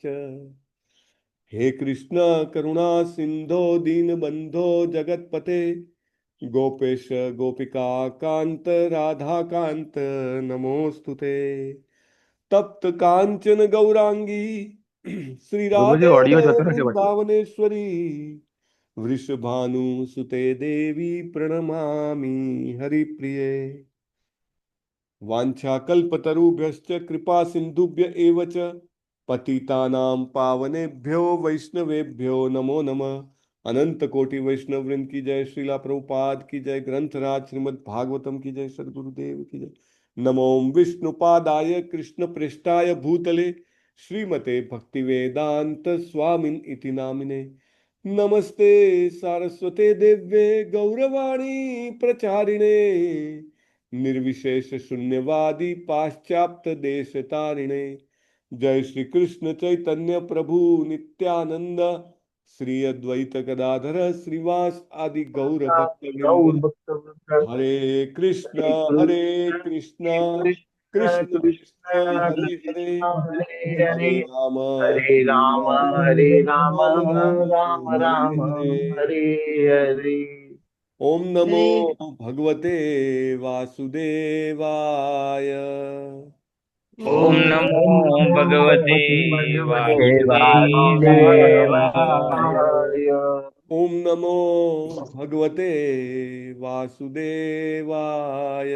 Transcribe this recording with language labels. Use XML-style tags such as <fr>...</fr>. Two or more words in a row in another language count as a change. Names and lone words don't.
<sa>हे कृष्ण करुणा सिंधो दीनबंधो जगतपते गोपेश गोपिका कांत राधा कांत नमोस्तुते. तप्त कांचन गौरांगी श्री गुरुजी राधे</sa> <gu>ઑડિયો જતો નથી પાછું</gu> <sa>वृंदावनेश्वरी वृषभानुसुते देवी प्रणमामि हरिप्रिये. वाञ्छाकल्पतरुभ्यश्च कृपा सिन्धुभ्य एव च पतितानां पावनेभ्यो वैष्णवेभ्यो नमो नमः.</sa> <hi>अनंत कोटि वैष्णव वृंद की जय. श्रीला प्रभुपाद की जय. ग्रंथराज श्रीमद् भागवतम की जय. सदगुरुदेव की जय.</hi> <sa>नमो विष्णुपादाय कृष्ण पृष्ठाय भूतले श्रीमते भक्ति वेदांत स्वामिन इति नामिने. नमस्ते सारस्वते देव्ये गौरवाणी प्रचारिणे निर्विशेष शून्यवादी पाश्चात्य देश तारिणे. जय श्री कृष्ण चैतन्य प्रभु नित्यानंद श्री अद्वैत गदाधर श्रीवास आदि गौर भक्त वृंद. गौर भक्त वृंद हरे कृष्ण કૃષ્ણ कृष्ण कृष्ण કૃષ્ણ हरे हरे कृष्ण हरे हरे हरे राम हरे राम राम राम हरे. हरे हरे. ओम नमो भगवते वासुदेवाय. ओम नमो भगवते वासुदेवाय। વાસુદેવાય. ओम नमो भगवते वासुदेवाय.</sa>